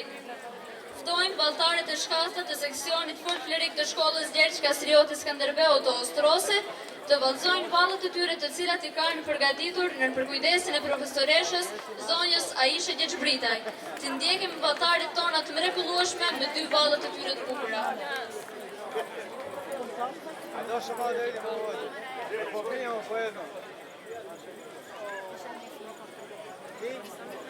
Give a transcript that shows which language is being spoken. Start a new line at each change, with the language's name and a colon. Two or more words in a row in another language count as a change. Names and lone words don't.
Albanian: Ftojmë vallëtarët e shkallëta të seksionit folklorik të shkollës Gjergj Kastrioti Skënderbeu të Ostrosit të vallëzojnë valët e tyre të cilat i kanë përgatitur në përkujdesin e profesoreshës zonjës Aisha Gjeçbritaj. Të ndjekim vallëtarët tona të mrekullueshme me dy vallët e tyre të bukura.
Serbian: Došao malo da vidimo ovo. Popijemo po jednom.